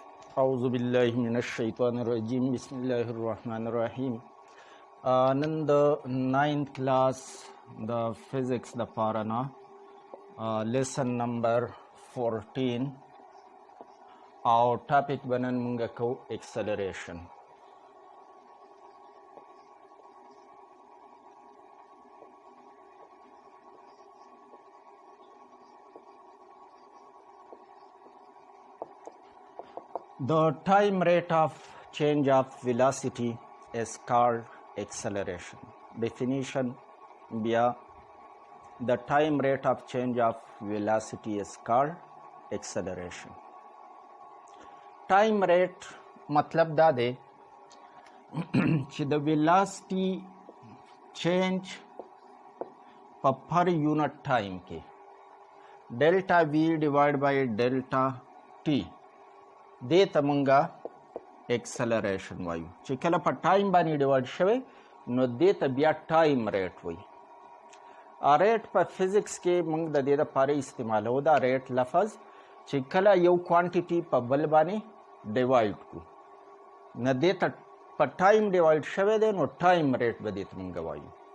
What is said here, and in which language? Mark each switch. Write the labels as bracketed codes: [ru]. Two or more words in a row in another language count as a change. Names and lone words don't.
[ar] أعوذ بالله من الشيطان الرجيم بسم الله الرحمن الرحيم [ps] نن د [en] 9th class [ps] د physics د پاره نه [en] lesson number 14 [ps] او topic بنن مونږ کو acceleration. [en] The time rate of change of velocity is called acceleration. Definition: the time rate of change of velocity is called acceleration. Time rate [ps] मतलब دا दे چې د [en] velocity change per unit time [ps] کې [en] delta v divided by delta t [ps] دې ته مونږه acceleration وایو چې کله په ټایم باندې ډیوایډ شوی نو دې ته بیا [en] time rate [ps] وایي. ریټ په فزیکس کې مونږ د دې لپاره استعمالو دا ریټ لفظ چې کله یو کوانټیټي په بل باندې ډیوایډ کو نو دې ته په ټایم ډیوایډ شوی دی نو [en] time rate [ps] به دې ته مونږ وایو.